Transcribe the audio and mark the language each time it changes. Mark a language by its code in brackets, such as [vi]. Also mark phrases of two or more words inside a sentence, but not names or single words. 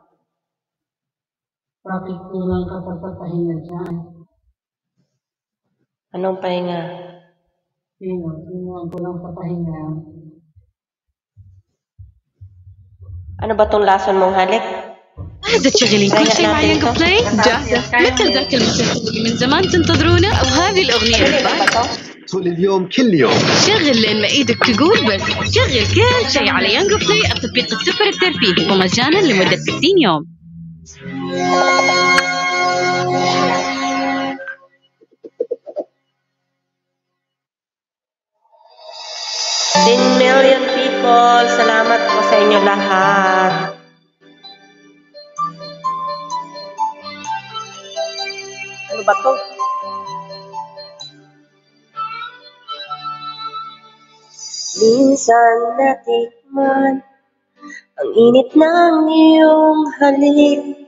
[tl] Bakit kulang ka pa sa pahinga dyan? Anong pahinga? Sino ang kulang sa pahinga? Ano ba tong lason mong halik? [ar] جاهزة تشغلين كل شيء مع يانجو بلاي؟ جاهزة مثل ذاك المسلسل اللي من زمان تنتظرونه أو هذه الأغنية بالبال. طول اليوم كل يوم. شغل لين ما ايدك تقول بس. شغل كل شيء على يانجو بلاي، التطبيق السوبر الترفيهي ومجانا لمدة 60 يوم. [en] Million people, [tl] salamat po sa inyo lahat. Ano ba to? Minsan natikman ang init ng iyong halik.